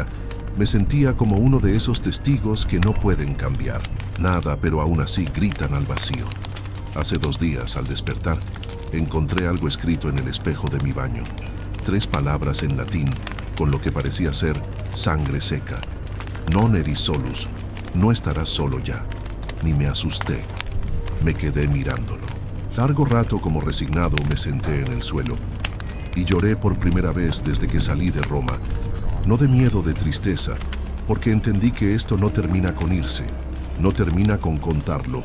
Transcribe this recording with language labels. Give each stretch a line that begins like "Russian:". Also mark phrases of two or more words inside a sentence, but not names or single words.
Spanish: Me sentía como uno de esos testigos que no pueden cambiar nada, pero aún así gritan al vacío. Hace 2 días, al despertar, encontré algo escrito en el espejo de mi baño. 3 palabras en latín, con lo que parecía ser sangre seca.
Latin: Non eris solus,
Spanish: no estarás solo ya. Ni me asusté. Me quedé mirándolo. Largo rato, como resignado, me senté en el suelo y lloré por primera vez desde que salí de Roma. No de miedo, de tristeza, porque entendí que esto no termina con irse, no termina con contarlo.